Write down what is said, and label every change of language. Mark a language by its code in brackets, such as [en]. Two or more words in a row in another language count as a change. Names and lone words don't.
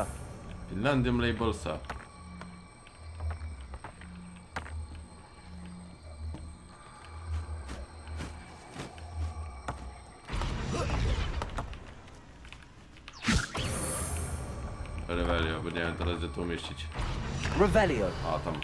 [pl] Finlandium Labelsa. Revelio, bo nie wiem teraz gdzie to umieścić. Revelio. A, tam.